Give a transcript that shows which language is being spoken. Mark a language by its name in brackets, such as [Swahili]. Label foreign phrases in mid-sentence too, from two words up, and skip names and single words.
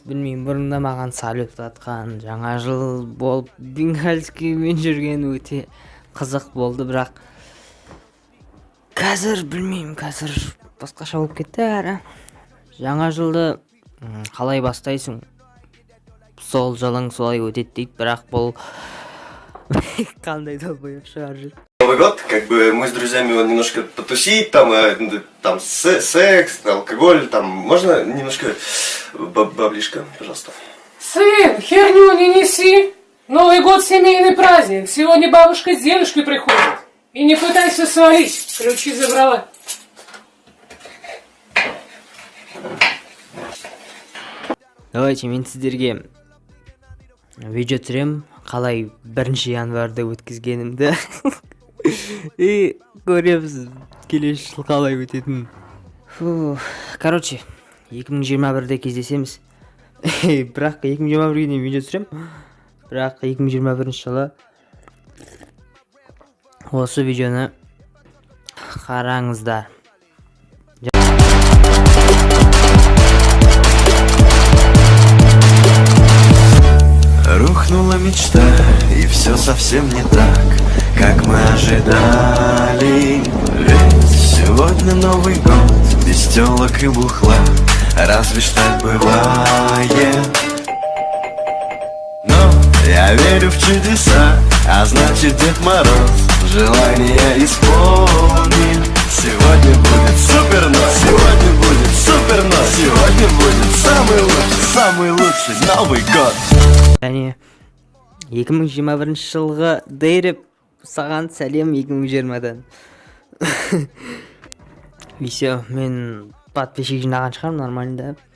[Kazakh] Білмеймін, бұрында маған салют атқан, жаңа жыл болып бенгальскиймен жүрген өте қызық болды, бірақ қазір білмеймін, қазір басқаша болып кетті әрі. Жаңа жылды қалай бастайсың? Сол жылың солай өтеді дейді, бірақ бұл қандай долбоеб шығар жүр. [Russian] Новый год, как бы мы с друзьями немножко потусить, там секс, алкоголь, там можно немножко баблишка, пожалуйста. Сын, херню не неси. Новый год семейный праздник. Сегодня бабушка с дедушкой приходят. И не пытайся свалить. Ключи забрала. [Kazakh] Давайте мен сіздерге видео түсірем, қалай 1 январьда өткізгенімді. И көреміз келесі жыл қалай өтетінін. Короче, 2021-де кездесеміз. Бірақ 2021-ге дейін видео түсірем. Бірақ 2021 жылы осы видеоны қараңыздар. [Russian] Рухнула мечта, и все совсем не так, как мы ожидали. Ведь сегодня Новый год, без телок и бухла, разве ж так бывает? Но я верю в чудеса, а значит Дед Мороз желание исполнит. Сегодня будет супер ночь, сегодня будет супер ночь, сегодня будет самый лучший Новый год. [Kazakh] Және 2021 жылғы дейріп саған сәлем 2020-дан. [Russian] И все, [Kazakh] мен подписчик жинаған шығармын, нормально.